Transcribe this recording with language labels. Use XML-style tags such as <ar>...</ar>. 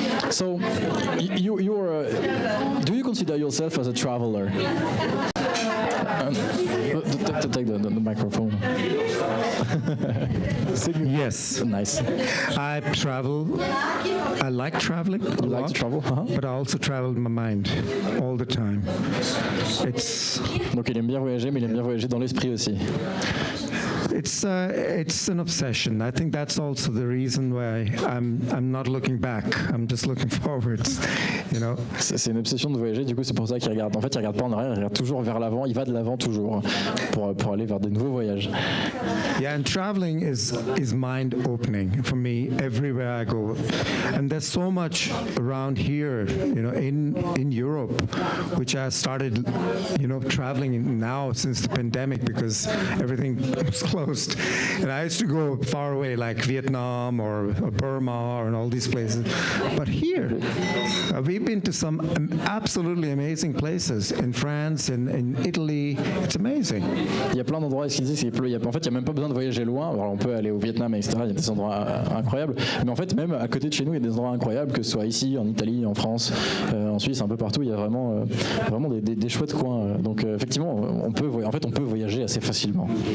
<en>So you're do you consider yourself as a traveler? Take the microphone. Yes. Nice. I travel. I like traveling. You like to travel? But I also travel in my mind all the time.</en> <fr>Donc il aime bien voyager, mais il aime bien voyager dans l'esprit aussi.</fr> <en>It's an obsession. I think that's also the reason why I'm not looking back. I'm just looking forward. You know.</en> <fr>C'est une obsession de voyager. Du coup, c'est pour ça qu'il regarde. En fait, il regarde pas en arrière. Il regarde toujours vers l'avant. Il va de l'avant toujours pour aller vers des nouveaux voyages.</fr> <en>Yeah, and traveling is mind opening for me everywhere I go. And there's so much around here, you know, in Europe, which I started, you know, traveling now since the pandemic because everything was closed. coast. And I used to go far away, like Vietnam or Burma or all these places. But here, we've been to some absolutely amazing places in France, in Italy. It's amazing.</en> <fr>Il y a plein d'endroits, ce qu'il dit, c'est en fait, il n'y a même pas besoin de voyager loin. Alors, on peut aller au Vietnam, etc. Il y a des endroits incroyables. Mais en fait, même à côté de chez nous, il y a des endroits incroyables, que ce soit ici, en Italie, en France, en Suisse, un peu partout. Il y a vraiment des chouettes coins. Donc, effectivement, on peut voyager assez facilement.</fr>